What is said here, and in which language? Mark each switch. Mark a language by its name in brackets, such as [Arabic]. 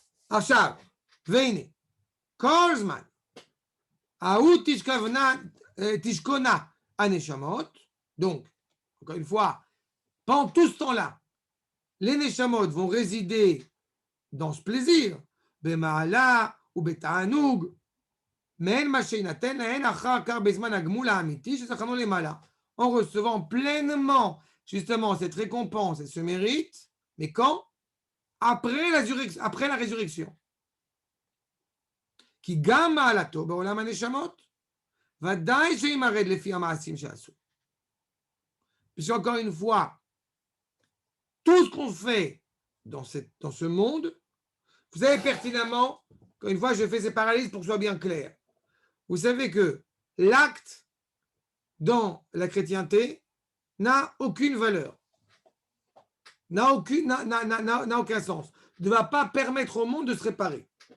[Hebrew] עכשיו, והנה, כל זמן, ההוא תשכונה הנשמות, [French] donc, encore une fois, pendant tout ce temps-là, les neshamot vont résider dans ce plaisir, [Hebrew] במעלה ובתענוג, מעין מה שיינתן להן אחר כך בזמן הגמול האמיתי שזכרנו למעלה, [French] en recevant pleinement justement cette récompense et ce mérite, mais quand? Après la résurrection. [Hebrew] כי גם מעלתו בעולם הנשמות, ודאי שימרד לפי המעשים שעשו. [French] Puisqu'encore une fois, tout ce qu'on fait dans ce monde, vous savez pertinemment, encore une fois, je fais ces parallélismes pour que ce soit bien clair. Vous savez que l'acte dans la chrétienté n'a aucune valeur, n'a aucun sens, ne va pas permettre au monde de se réparer.